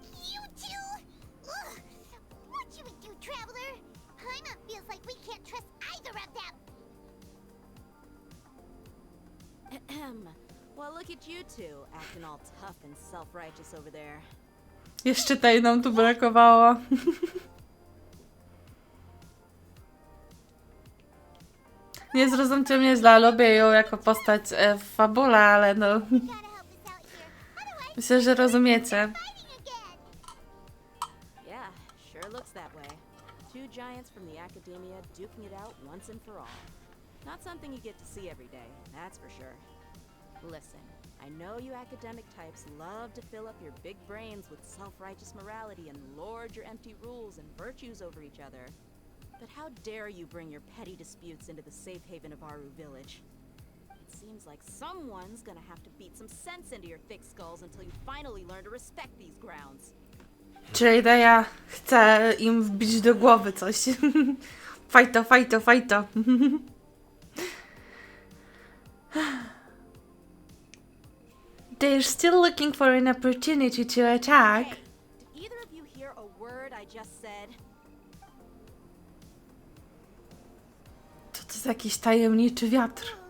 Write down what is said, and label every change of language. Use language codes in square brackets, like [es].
[en] You two? Ugh. What you would do, Traveler? Paimon feels like we can't trust either of them. Ahem. Well, look at you two, acting all tough and self-righteous over there. [pl] Jeszcze tej nam tu brakowało. Nie zrozumcie mnie źle, lubię ją jako postać w fabule, ale no... [en] Gotta help us out here. Otherwise, [pl] Myślę, że rozumiecie. [en] fighting again. Yeah, sure looks that way. Two giants from the Academia duking it out once and for all. Not something you get to see every day, that's for sure. Listen, I know you academic types love to fill up your big brains with self-righteous morality and lord your empty rules and virtues over each other. But how dare you bring your petty disputes into the safe haven of Aru Village? It seems like someone's gonna have to beat some sense into your thick skulls until you finally learn to respect these grounds. [pl] Czyli ja chcę im wbić do głowy coś. Fajto, fajto, fajto. [en] They're still looking for an opportunity to attack. Hey, did either of you hear a word I just said? [pl] To jest jakiś tajemniczy wiatr.